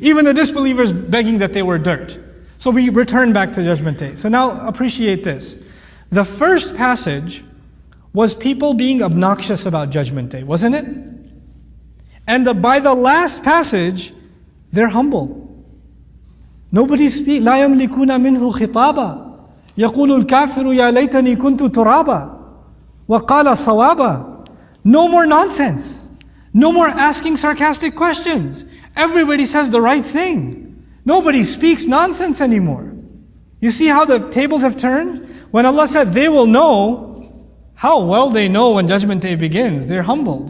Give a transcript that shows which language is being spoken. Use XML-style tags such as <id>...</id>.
<en>Even the disbelievers begging that they were dirt. So we return back to Judgment Day. So now appreciate this. The first passage was people being obnoxious about Judgment Day, wasn't it? And by the last passage, they're humble. Nobody speaks.</en> <ar>لا يملكون منه خطابا يقول الكافر يا ليتني كنت ترابا وقال صوابا.</ar> <en>No more nonsense. No more asking sarcastic questions. Everybody says the right thing. Nobody speaks nonsense anymore. You see how the tables have turned? When Allah said they will know, how well they know when Judgment Day begins. They're humbled.</en>